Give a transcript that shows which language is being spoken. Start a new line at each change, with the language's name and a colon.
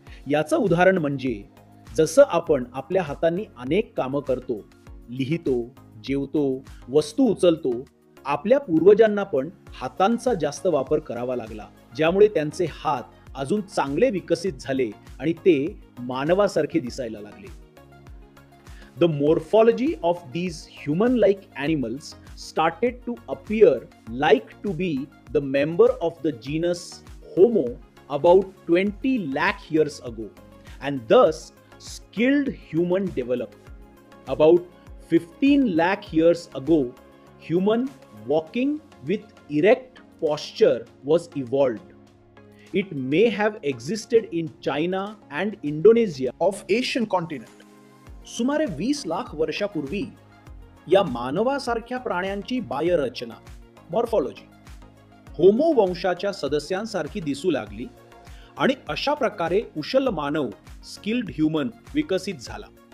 Marathi: याचं उदाहरण म्हणजे जसं आपण आपल्या हातांनी अनेक कामं करतो, लिहितो, जेवतो, वस्तू उचलतो, आपल्या पूर्वजांना पण हातांचा जास्त वापर करावा लागला, ज्यामुळे त्यांचे हात अजून चांगले विकसित झाले आणि ते मानवासारखे दिसायला लागले.
English: The morphology of these human-like animals started to appear like to be the member of the genus Homo about 20 lakh years ago, and thus skilled human developed. About 15 lakh years ago, human walking with erect posture was evolved. It may have existed in China and Indonesia of Asian continent.
Marathi: सुमारे 20 लाख वर्षापूर्वी या मानवासारख्या प्राण्यांची बाह्यरचना morphology homo वंशाच्या सदस्यांसारखी दिसू लागली आणि अशा प्रकारे कुशल मानव
English: skilled human
Marathi: विकसित झाला.